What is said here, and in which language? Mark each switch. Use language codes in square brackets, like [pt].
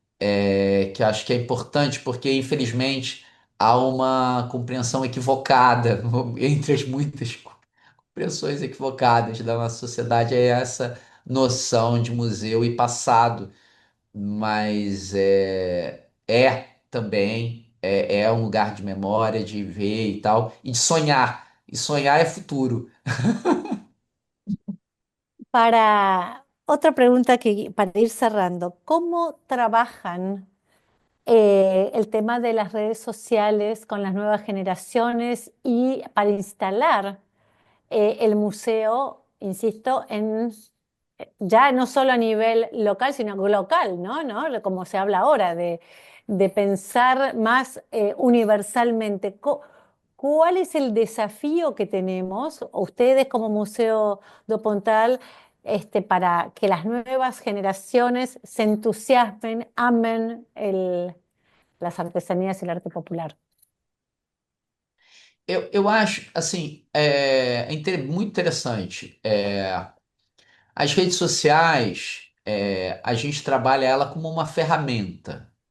[pt] Que eu acho que é importante porque, infelizmente, há uma compreensão equivocada entre as muitas compreensões equivocadas da nossa sociedade, é essa noção de museu e passado, mas é também é um lugar de memória, de ver e tal, e de sonhar. E sonhar é futuro. [es] para otra pregunta que para ir cerrando, ¿cómo trabajan el tema de las redes sociales con las nuevas generaciones y para instalar el museo, insisto, en ya no solo a nivel local, sino global, ¿no? ¿No? Como se habla ahora, de pensar más universalmente. ¿Cuál es el desafío que tenemos, ustedes como Museo do Pontal, para que las nuevas generaciones se entusiasmen, amen las artesanías y el arte popular? [pt] Eu acho, assim, muito interessante. As redes sociais, a gente trabalha ela como uma ferramenta